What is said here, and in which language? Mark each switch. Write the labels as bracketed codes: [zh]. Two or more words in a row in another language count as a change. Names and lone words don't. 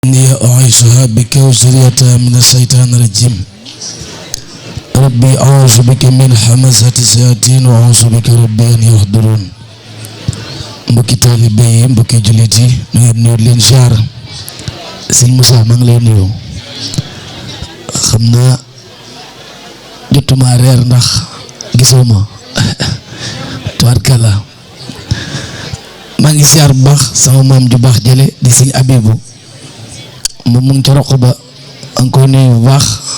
[ar] إني أعيذها بك وذريتها من الشيطان الرجيم ربي أعوذ بك من همزات الشياطين وأعوذ بك ربي أن [wo] يحضرون mbokki taalibe yi mbokki jullit yi ñu ngi nuyu leen ziar sëñ Moussa maa ngi lay nuyu xam naa jotuma reer ndax gisoo ma tubaarkàlla maa ngi ziar bu baax sama maam ju baax jële di sëñ Abibu moom mu ngi ca roq ba a ngi koy nuyu bu baax